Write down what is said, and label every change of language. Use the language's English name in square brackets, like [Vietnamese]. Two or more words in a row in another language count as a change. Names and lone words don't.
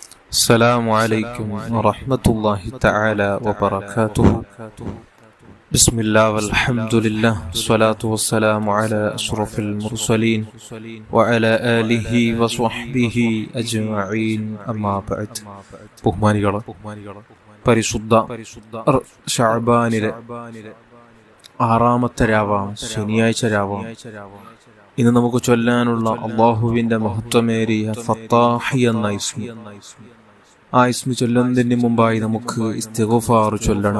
[Arabic] السلام عليكم ورحمة الله تعالى وبركاته. بسم الله والحمد لله والصلاة والسلام على أشرف المرسلين وعلى آله وصحبه أجمعين أما بعد. [Malayalam] ബഹുമാനികളെ, പരിശുദ്ധ ശഅബാനിലെ 6-ാമത്തെ രാവാണ്, ശനിയാഴ്ച രാവാണ്. ഇന്ന് നമുക്ക് ചൊല്ലാനുള്ള അള്ളാഹുവിന്റെ മഹത്വമേറിയ ഫത്താഹി എന്ന ഇസ്മി. ആ ഇസ്മി ചൊല്ലുന്നതിന് മുമ്പായി നമുക്ക് ഇസ്തിഗ്ഫാർ ചൊല്ലണം.